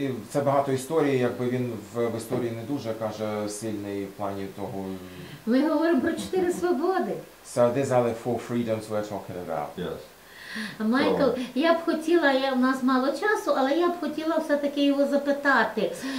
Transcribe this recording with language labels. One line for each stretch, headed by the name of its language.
Ukrainian: Це багато історій, якби він в історії не дуже, каже, сильний в плані того. Ми говоримо про 4 свободи.
English: So these are the 4 freedoms we're talking about. Yes.
Ukrainian: Майкл, я б хотіла, у нас мало часу, але я б хотіла все-таки його запитати.